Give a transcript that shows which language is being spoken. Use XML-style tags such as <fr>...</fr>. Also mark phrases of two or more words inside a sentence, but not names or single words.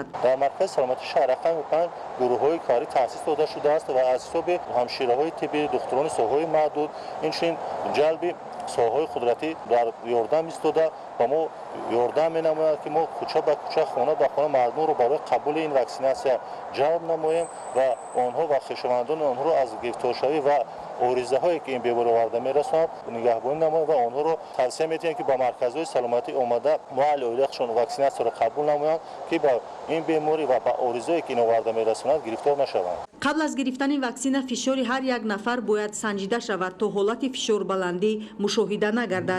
<tg>дар маркази саломатии шаҳр рақами 5 гурӯҳҳои корӣ таъсис дода шудааст ва аз ҳисоби ҳамшираҳои тиббӣ, духтурони соҳаҳои маҳдуд, инчунин ҷалби соҳаҳои қудратӣ дар ёрдам истода ба мо ёрдам менамояд ки мо кӯча ба кӯча, хона ба хона мардумро барои қабули ин ваксинасия ҷалб намоем ва онҳо ва хӯшавандони онҳоро аз гирифторшавӣ ва оризаҳое ки ин беморӣ оварда мерасонд нигаҳбонӣ намоянд ва онҳоро тавсия мекунем ки ба марказҳои саломатӣ омада муолиҷашон ваксинатсияро қабул намоянд ки ба ин беморӣ ва ба оризаҳое ки ин оварда мерасонд гирифтор нашаванд. пеш аз гирифтани ваксина фишори ҳар як нафар бояд санҷида шавад то ҳолати фишори баландӣ мушоҳида нагардад.</tg>